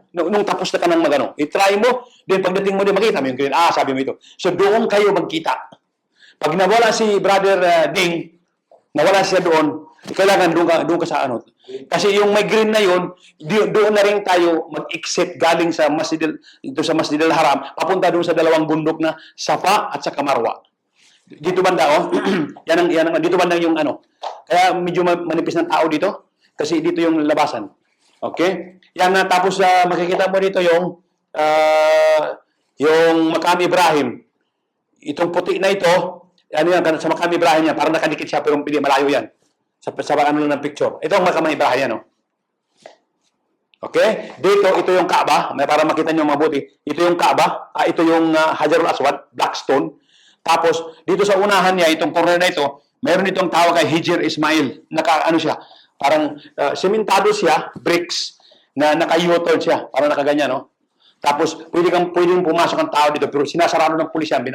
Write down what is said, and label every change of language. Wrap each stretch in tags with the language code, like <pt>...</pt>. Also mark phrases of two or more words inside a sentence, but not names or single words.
<tl>Nung tapos na ka ng magano. Itry mo, then pagdating mo din, makita mo yung green. Sabi mo ito. So, doon kayo magkita. Pag nawala si Brother Ding, nawala siya doon, kailangan doon ka sa ano. Kasi yung may green na yun, doon na rin tayo mag-exit galing sa Masjid al-Haram, papunta doon sa dalawang bundok na Safa at sa Marwa. Dito banda, oh. yan ang, dito banda yung ano. Kaya medyo manipis ng tao dito, kasi dito yung labasan. Okay? Yan na, tapos makikita mo dito yung Maqam Ibrahim. Itong puti na ito, ano yan, sa Maqam Ibrahim yan, parang nakadikit siya, pero hindi malayo yan. Sa ano lang ng picture. Ito ang Maqam Ibrahim, no? Okay? Dito, ito yung Kaaba. Para makita nyo mabuti. Ito yung Kaaba. Ito yung Hajar al-Aswad,</tl> <en>black stone.</en> <tl>Tapos, dito sa unahan niya, itong corner na ito, mayroon itong tawag kay Hijr Ismail. Ano siya? Parang sementado siya, bricks, na naka-U-turn siya. Parang nakaganyan, no? Tapos, pwedeng pumasok ang tao dito, pero sinasarado ng pulis yan.</tl>